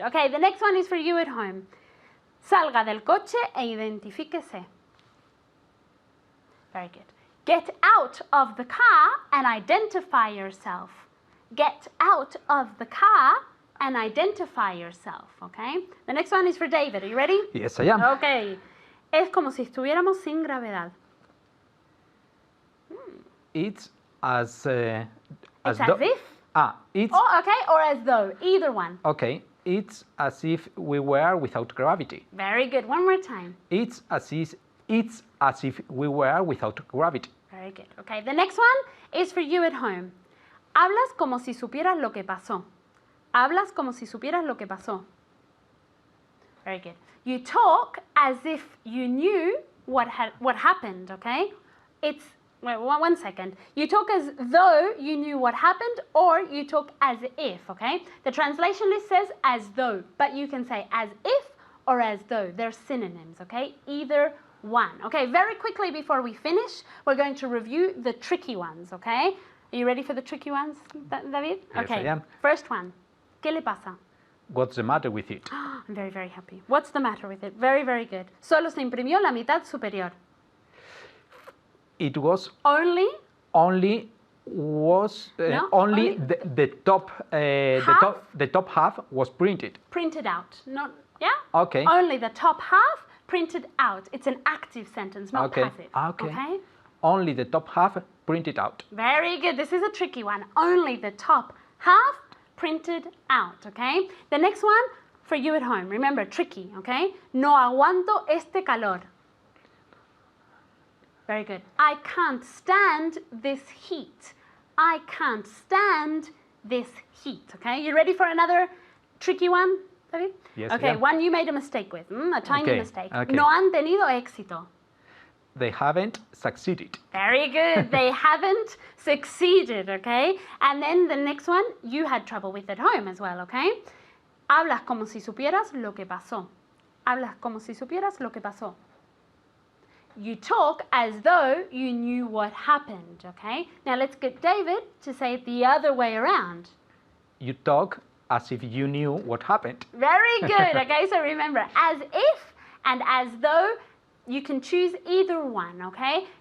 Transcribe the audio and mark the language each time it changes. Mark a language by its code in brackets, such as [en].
[en] Okay, the next one is for you at home. [es] Salga del coche e identifíquese. [en] Very good. Get out of the car and identify yourself. Get out of the car and identify yourself, okay? The next one is for David. Are you ready? Yes, I am. Okay. [es] Es como si estuviéramos sin gravedad. [en] It's as It's as though. if? It's Oh, okay, or as though. Either one. okay. It's as if we were without gravity. Very good. One more time. It's as if we were without gravity. Very good. Okay, the next one is for you at home. [es] Hablas como si supieras lo que pasó. Hablas como si supieras lo que pasó. [en] Very good. You talk as if you knew what happened, okay? It's, wait, one second. You talk as though you knew what happened, or you talk as if, okay? The translation list says as though, but you can say as if or as though. They're synonyms, okay? Either one. Okay, very quickly before we finish, we're going to review the tricky ones, okay? Are you ready for the tricky ones, David? Yes, Okay. I am. First one. [es] ¿Qué le pasa? [en] What's the matter with it? I'm very, very happy. What's the matter with it? Very, very good. [es] Solo se imprimió la mitad superior. [en] It was Only only was No, only only the top half? the top half was printed. printed out. Not, yeah? Okay. Only the top half printed out. It's an active sentence, not Okay. passive. Okay. Only the top half printed out. Very good. This is a tricky one. Only the top half printed out, okay? The next one for you at home. Remember, tricky, okay? [es] No aguanto este calor. [en] Very good. I can't stand this heat. I can't stand this heat, okay? You ready for another tricky one, David? Yes, Okay, yeah. one you made a mistake with, a tiny Okay, mistake. okay. [es] No han tenido éxito. [en] They haven't succeeded. Very good. They haven't succeeded, okay? And then the next one, you had trouble with at home as well, okay? [es] Hablas como si supieras lo que pasó. Hablas como si supieras lo que pasó. [en] You talk as though you knew what happened, okay? Now let's get David to say it the other way around. You talk as if you knew what happened. Very good, okay? So remember, as if and as though, you can choose either one, okay?